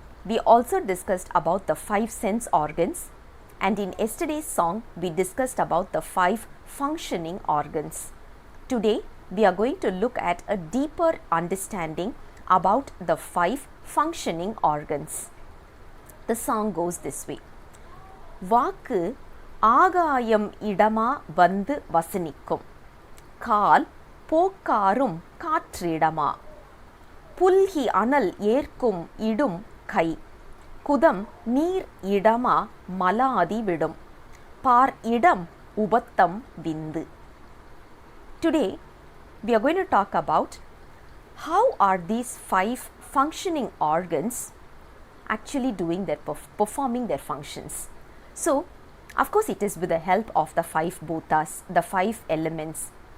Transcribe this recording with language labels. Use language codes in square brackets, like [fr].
[en] We also discussed about the 5 sense organs, and in yesterday's song we discussed about the 5 functioning organs. Today we are going to look at a deeper understanding about the 5 functioning organs. The song goes this way. [ta] வாக்கு ஆகாயம் இடமா வந்து வசனிக்கும், கால் போக்காரும் காற்றிடமா, புல்கி அனல் ஏற்கும் இடும் கை, குதம் நீர் இடமா மலாதி விடும், பார் இடம் உபத்தம் விந்து. [en] Today we are going to talk about how are these 5 functioning organs actually doing their performing their functions. So of course it is with the help of the 5 bhutas, the 5 elements.